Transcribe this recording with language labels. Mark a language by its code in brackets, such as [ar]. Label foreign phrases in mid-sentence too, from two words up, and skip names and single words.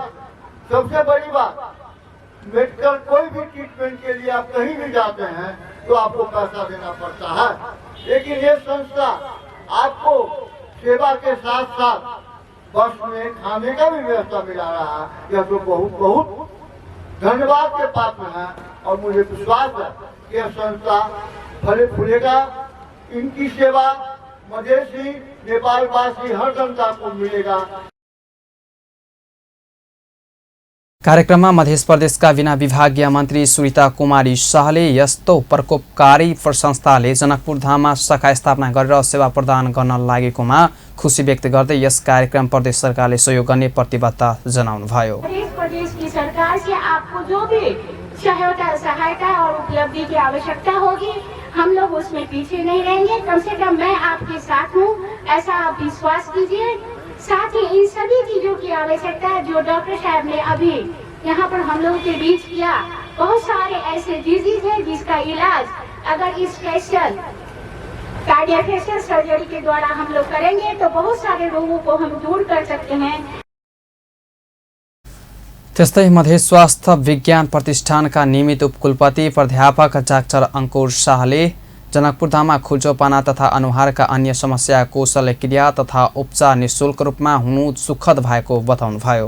[hi] सबसे बड़ी बात, मेडिकल कोई भी ट्रीटमेंट के लिए आप कहीं भी जाते हैं तो आपको पैसा देना पड़ता है, लेकिन ये संस्था आपको सेवा के साथ साथ बस में खाने का भी व्यवस्था मिला रहा है। यह तो बहुत बहुत धन्यवाद के पात्र है और मुझे विश्वास है कि यह संस्था फले फूलेगा। इनकी सेवा मधेसी नेपालवासी हर जनता को मिलेगा। [ne] कार्यक्रममा मध्य प्रदेशका बिना विभागीय मन्त्री सुरिता कुमारी शाहले यस्तो प्रकोपकारी संस्थाले जनकपुरधाममा शाखा स्थापना गरेर सेवा प्रदान गर्न लागेकोमा खुशी व्यक्त गर्दै यस कार्यक्रम प्रदेश सरकारले सहयोग गर्ने प्रतिबद्धता जनाउनुभयो। [hi] प्रदेश की सरकार से आपको जो भी सहायता और उपलब्धि की आवश्यकता होगी, हम लोग उसमें पीछे नहीं रहेंगे। कम से कम मैं आपके साथ हूँ, ऐसा आप विश्वास कीजिए। साथ ही इन सभी चीजों की आवश्यकता है जो डॉक्टर साहब ने अभी यहाँ पर हम लोगों के बीच किया। बहुत सारे ऐसे डिजीज है जिसका इलाज अगर इस [en] special cardiofacial surgery [hi] के द्वारा हम लोग करेंगे तो बहुत सारे रोगों को हम दूर कर सकते हैं। [ne] त्यस्तै मध्य स्वास्थ्य विज्ञान प्रतिष्ठानका नियमित उपकुलपति प्राध्यापक डाक्टर अंकुर शाहले जनकपुरधाममा खुजोपना तथा अनुहारका अन्य समस्याको शल्यक्रिया तथा उपचार निशुल्क रूपमा हुनु सुखद भएको बताउनुभयो।